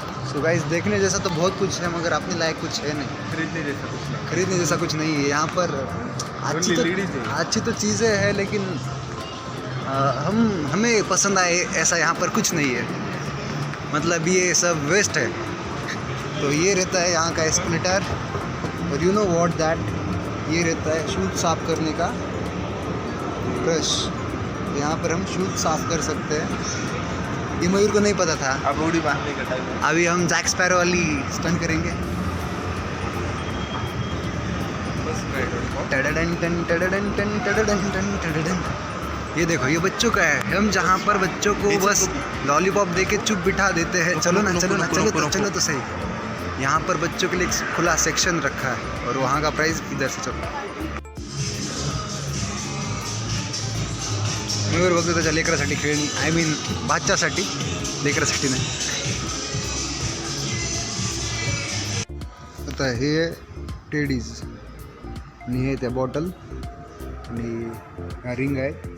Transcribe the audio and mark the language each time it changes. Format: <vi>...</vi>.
<en>So guys,</en> <hi>देखने जैसा तो बहुत कुछ है मगर अपने लायक कुछ है नहीं. खरीदने जैसा कुछ नहीं है यहाँ पर. अच्छी तो चीज़ें हैं, लेकिन हमें पसंद आए ऐसा यहाँ पर कुछ नहीं है. मतलब ये सब वेस्ट है. तो ये रहता है यहाँ का स्प्लिटर, और</hi> <en>you know what that,</en> <hi>ये रहता है शूज़ साफ़ करने का ब्रश. यहाँ पर हम शूज़ साफ़ कर सकते हैं. ये मयूर को नहीं पता था. अब रोड़ी बांधने का टाइम है. अभी हम जैक स्पैरो वाली स्टंट करेंगे. टडडन टन टडडन टन टडडन टन टडडन. ये देखो, ये बच्चों का है. हम जहाँ पर बच्चों को बस लॉलीपॉप दे के चुप बिठा देते हैं, चलो ना चलो ना चलो तो सही. यहाँ पर बच्चों के लिए एक खुला सेक्शन रखा है, और वहाँ का प्राइस इधर से.</hi> <mr>चलो मयूर बघतो त्याच्या लेकरासाठी खेळणी,</mr> <en>I mean</en> <mr>बाच्च्यासाठी, लेकरासाठी नाही. आता हे टेडीज आणि हे त्या बॉटल आणि ह्या रिंग आहे.</mr>